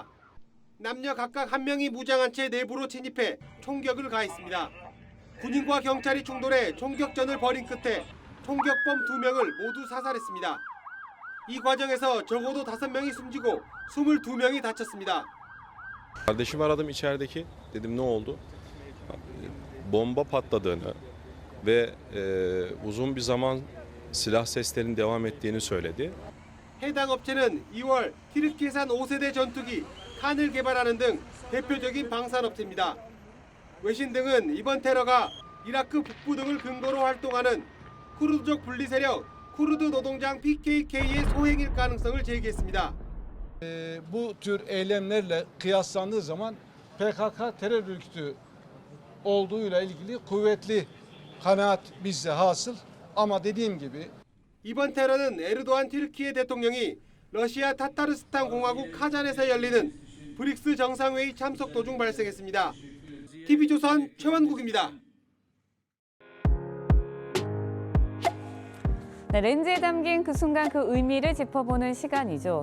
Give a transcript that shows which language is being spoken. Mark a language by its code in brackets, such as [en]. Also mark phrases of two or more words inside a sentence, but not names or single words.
[ko] 남녀 각각 한 명이 무장한 채 내부로 침입해 총격을 가했습니다. 군인과 경찰이 충돌해 총격전을 벌인 끝에 총격범 2명을 modu 사살했습니다. 이 과정에서 적어도 5명이 숨지고 22명이 다쳤습니다. [tr] Kardeşimi aradım içerideki. Dedim ne oldu? Bomba patladığını ve uzun bir zaman silah seslerinin devam ettiğini söyledi. 해당 업체는 2월 튀르키예산 5세대 전투기 칸을 개발하는 등 대표적인 방산업체입니다. 외신 등은 이번 테러가 이라크 북부 등을 근거로 활동하는 쿠르드족 분리 세력 쿠르드 노동장 PKK의 소행일 가능성을 제기했습니다. Bu tür eylemlerle kıyaslandığı zaman PKK terör örgütü olduğuyla ilgili kuvvetli kanaat bizde hasıl. Ama dediğim gibi [ko] 이번 테러는 에르도안 튀르키예 대통령이 러시아 타타르스탄 공화국 카잔에서 열리는 브릭스 정상회의 참석 도중 발생했습니다. TV조선 최원국입니다. 네, 렌즈에 담긴 그 순간 그 의미를 짚어보는 시간이죠.